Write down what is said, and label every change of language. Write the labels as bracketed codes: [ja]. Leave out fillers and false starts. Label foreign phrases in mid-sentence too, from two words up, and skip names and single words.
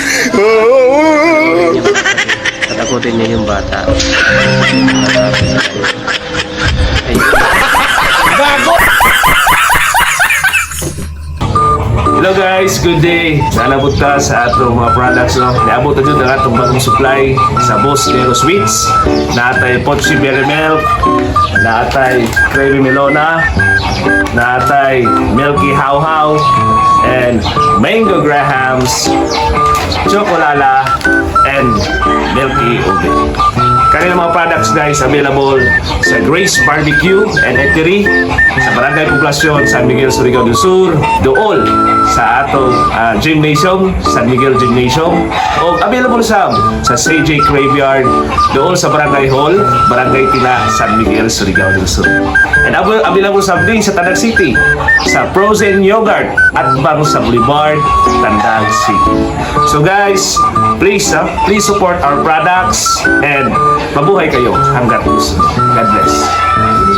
[tl] Katakutin niya yung bata. [en] Hello guys, good day. [ceb] Nalabot ka sa atong mga products, no? Naabot na dyan ang atong bagong supply sa Boss Nero Sweets. Naatay Pochi Berry Milk, naatay Creamy Melona, naatay Milky How How, and Mango Grahams, Chocolala, and Milky Ube. Kanilang mga products guys available sa Grace Barbecue and Eatery sa Barangay Poblasyon, San Miguel, Surigao del Sur, dool sa atong gymnasium, San Miguel Gymnasium, o available sa CJ Graveyard dool sa Barangay Hall, Barangay Tila, San Miguel, Surigao del Sur. And available sa din sa Tandag City, sa Frozen Yogurt at bang sa Boulevard, Tandag City. [en] So guys, please support our products and [tl] mabuhay kayo hanggat gusto. [en] God bless.